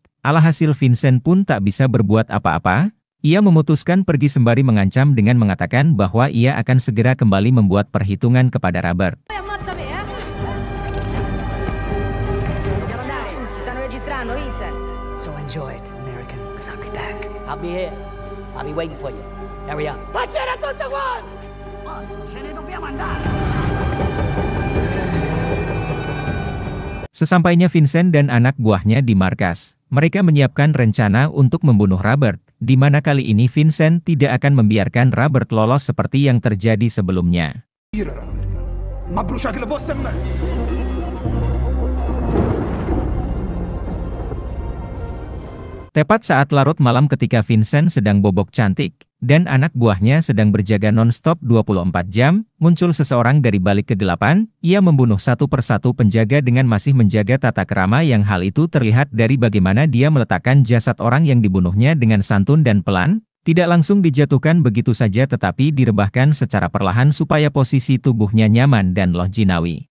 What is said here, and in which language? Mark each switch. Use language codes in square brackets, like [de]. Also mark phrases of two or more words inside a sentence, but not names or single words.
[id] Alhasil Vincent pun tak bisa berbuat apa-apa. Ia memutuskan pergi sembari mengancam dengan mengatakan bahwa ia akan segera kembali membuat perhitungan kepada Robert. [it] Ammazzami, eh? Dobbiamo andare, stanno registrando, Vincent. [en] So enjoy it, American, because I'll be back. I'll be here. I'll be waiting for you. Hurry up. [it] Pacere a tutti quanti! Boss, ce ne dobbiamo andare. [id] Sesampainya Vincent dan anak buahnya di markas, mereka menyiapkan rencana untuk membunuh Robert, di mana kali ini Vincent tidak akan membiarkan Robert lolos seperti yang terjadi sebelumnya. [it] Ma bruciate le poste a me! [id] Tepat saat larut malam ketika Vincent sedang bobok cantik, dan anak buahnya sedang berjaga non-stop 24 jam, muncul seseorang dari balik kegelapan. Ia membunuh satu persatu penjaga dengan masih menjaga tata krama yang hal itu terlihat dari bagaimana dia meletakkan jasad orang yang dibunuhnya dengan santun dan pelan, tidak langsung dijatuhkan begitu saja tetapi direbahkan secara perlahan supaya posisi tubuhnya nyaman dan loginawi.